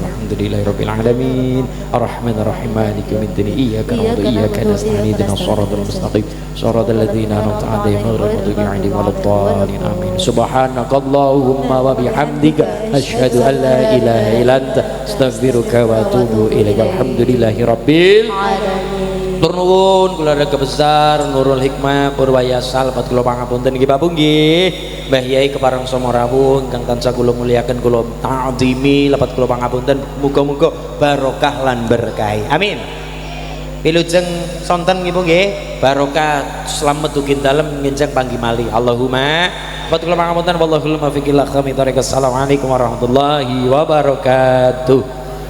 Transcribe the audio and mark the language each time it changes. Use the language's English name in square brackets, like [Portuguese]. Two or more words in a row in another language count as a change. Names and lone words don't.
[Arabic] الحمد لله رب العالمين الرحمن الرحيم مالك يوم الدين إياك نعبد وإياك نستعين اهدنا الصراط المستقيم صراط الذين أنعمت عليهم غير المغضوب عليهم ولا الضالين آمين. سبحانك اللهم وبحمدك أشهد أن لا إله إلا أنت أستغفرك وأتوب إليك. الحمد لله رب العالمين. [Javanese] Tur nuwun keluarga besar Nurul Hikmah Purwayasal pat kula pangapunten nggih Bapak nggih. Mbah Yai kepareng Somo Rawuh ingkang tansah kula muliaken kula ta'zimi lepat kula pangapunten muga-muga barokah lan berkah. Amin. Pilujeng sonten nggih nggih barokah slamet ugi dalem ngenjang panggih malih. Allahumma pat kula pangapunten [Arabic] والله الموفق إلى أقوم الطريق. السلام عليكم ورحمة الله وبركاته.